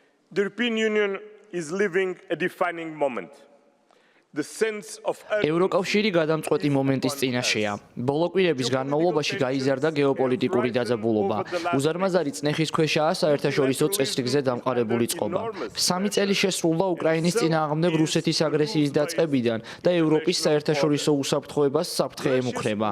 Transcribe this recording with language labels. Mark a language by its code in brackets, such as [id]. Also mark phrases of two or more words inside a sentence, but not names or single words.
[en] The European Union is living a defining moment. The sense of [ka] ევროკავშირი გადამწყვეტი მომენტის წინაშეა. ბოლო კვირების განმავლობაში გაიზარდა გეოპოლიტიკური დაძაბულობა. უზარმაზარი წნეხის ქვეშაა საერთაშორისო წესრიგზე დამყარებული წყობა. 3 წელი შესრულდა უკრაინის წინააღმდეგ რუსეთის აგრესიის დაწყებიდან და ევროპის საერთაშორისო უსაფრთხოებას საფრთხე ემუქრება.